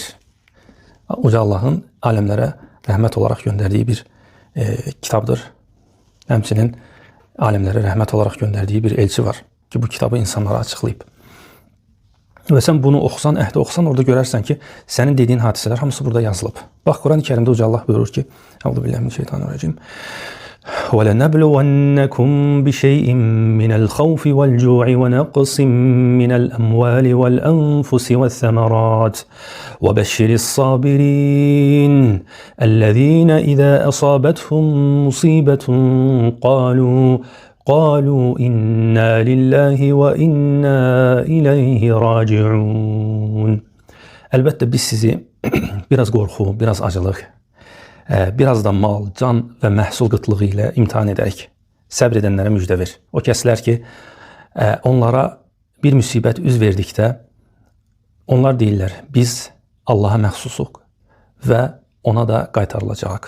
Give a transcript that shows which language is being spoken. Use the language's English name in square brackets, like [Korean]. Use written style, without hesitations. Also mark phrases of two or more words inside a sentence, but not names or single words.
[Azerbaijani] Uca Allahın aləmlərə rəhmət olaraq göndərdiyi bir kitabdır. Həmçinin aləmlərə rəhmət olaraq göndərdiyi bir elçi var ki, bu kitabı insanlara açıqlayıb. Və sən bunu oxusan, əhdi oxusan, orada görərsən ki, sənin dediyin hadisələr hamısı burada yazılıb. Bax, Quran-ı Kərimdə Uca Allah buyurur ki, [Arabic] أعوذ بالله من الشيطان الرجيم. وَلَنَبْلُوَنَّكُمْ بِشَيْءٍ مِّنَ الْخَوْفِ وَالْجُوعِ وَنَقْصٍ مِّنَ الْأَمْوَالِ وَالْأَنفُسِ وَالثَّمَرَاتِ وَبَشِّرِ الصَّابِرِينَ الَّذِينَ إِذَا أَصَابَتْهُم مُّصِيبَةٌ قالوا إِنَّا لِلَّهِ وَإِنَّا إِلَيْهِ راجعون. [Azerbaijani] Əlbəttə biz sizi biraz qorxu, biraz acılıq, biraz da mal, can və məhsul qıtlığı ilə imtihan edərək səbr edənlərə müjdə ver. O kəslər ki, onlara bir müsibət üz verdikdə onlar deyirlər, biz Allaha məxsusuq və ona da qaytarılacaq.